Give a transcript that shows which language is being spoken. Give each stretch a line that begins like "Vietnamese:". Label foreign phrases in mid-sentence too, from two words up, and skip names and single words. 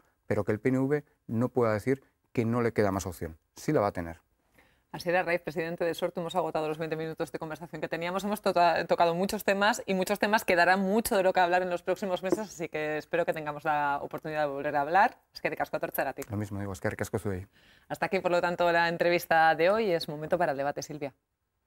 Spanish: Pero que el PNV no pueda decir que no le queda más opción. Sí la va a tener. Asier Arraiz, presidente de Sortu, hemos agotado los 20 minutos de conversación que teníamos. Hemos tocado muchos temas y muchos temas que darán mucho de lo que hablar en los próximos meses, así que espero que tengamos la oportunidad de volver a hablar.
Basque: Eskerrik asko etortzeagatik.
Spanish: Lo mismo digo,
Basque: eskerrik asko zuei.
Spanish: Hasta aquí, por lo tanto, la entrevista de hoy. Es momento para el debate, Silvia.